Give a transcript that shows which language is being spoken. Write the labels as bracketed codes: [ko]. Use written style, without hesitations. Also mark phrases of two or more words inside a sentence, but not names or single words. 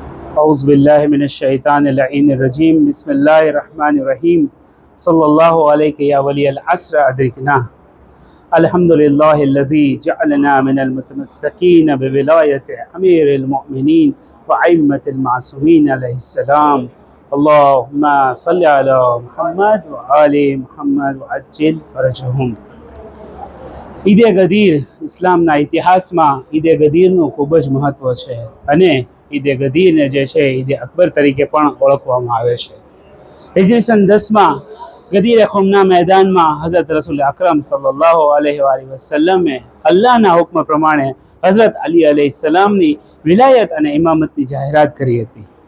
[ar] أعوذ بالله من الشيطان اللعين الرجيم بسم الله الرحمن الرحيم صلى الله عليك يا ولي العصر أدركنا الحمد لله الذي جعلنا من المتمسكين بولاية أمير المؤمنين وأئمة المعصومين عليه السلام اللهم صل على محمد وآل محمد وعجل فرجهم. [gu] ઈદે ગદીર ઇસ્લામના ઇતિહાસમાં ઈદે ગદીરનું ખૂબ જ મહત્વ છે અને ઈદે ગદીરને જે છે ઈદે અકબર તરીકે પણ ઓળખવામાં આવે છે. હિજરી સન 10માં ગદીર ખુમના મેદાનમાં હઝરત રસૂલ અકરમ સલ્લલ્લાહુ અલૈહિ વસલ્લમે અલ્લાહના હુક્મ પ્રમાણે હઝરત અલી અલૈહિસ્સલામની વિલાયત અને ઇમામતની જાહેરાત કરી હતી.